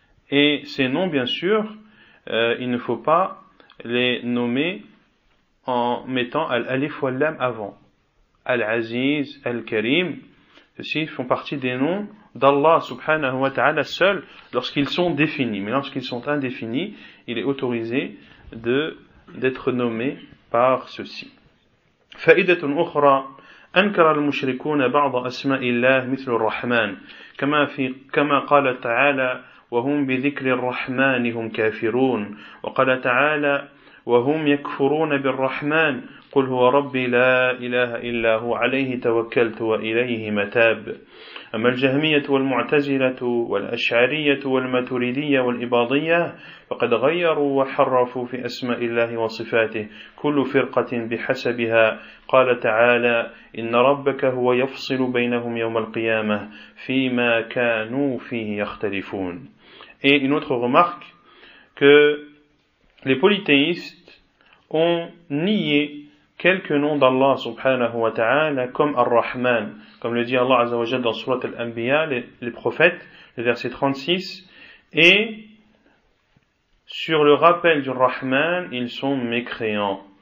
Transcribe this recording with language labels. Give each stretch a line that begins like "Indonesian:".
French: Et ces noms, bien sûr, il ne faut pas les nommer en mettant Al-Alif ou Al-Lam avant. Al-Aziz, Al-Karim, ceux-ci font partie des noms d'Allah subhanahu wa ta'ala seul lorsqu'ils sont définis. Mais lorsqu'ils sont indéfinis, il est autorisé d'être nommé par ceci.
Arabic: فائدة أخرى أنكر المشركون بعض أسماء الله مثل الرحمن كما قال تعالى وهم بذكر الرحمن هم كافرون وقال تعالى وهم يكفرون بالرحمن قل هو ربي لا إله إلا هو عليه توكلت وإليه متاب. أما الجهمية والمعتزلة والأشعرية والماتريدية والإباضية فقد غيروا وحرفوا في أسماء الله وصفاته كل فرقة بحسبها. قال تعالى إن ربك هو يفصل بينهم يوم القيامة فيما كانوا فيه يختلفون.
French: Et une autre remarque, que les polythéistes ont nié quelques noms d'Allah subhanahu wa ta'ala comme Ar-Rahman, comme le dit Allah Azza wa Jalla dans Surat Al-Anbiya, les prophètes, le verset 36, et sur le rappel du Rahman, ils sont mécréants.